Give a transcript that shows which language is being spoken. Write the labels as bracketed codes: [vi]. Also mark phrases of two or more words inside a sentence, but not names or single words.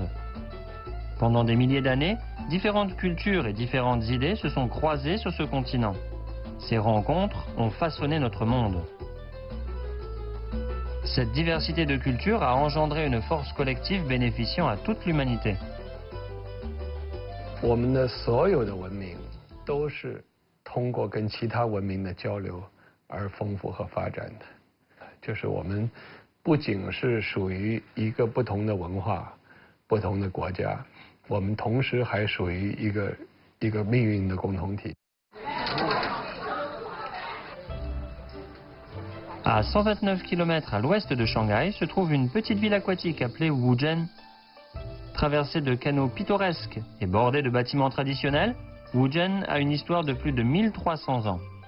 [fr] Pendant des milliers d'années, différentes cultures et différentes idées se sont croisées sur ce continent. Ces rencontres ont façonné notre monde. Cette diversité de cultures a engendré une force collective bénéficiant à toute l'humanité. [zh] 我们的所有的文明都是通过跟其他文明的交流而丰富和发展的，就是我们。不仅是属于一个不同的文化、不同的国家，我们同时还属于一个命运的共同体。 [fr] À 129 km à l'ouest de Shanghai se trouve une petite ville aquatique appelée Wuzhen. Traversée de canaux pittoresques et bordée de bâtiments traditionnels, Wuzhen a une histoire de plus de 1300 ans.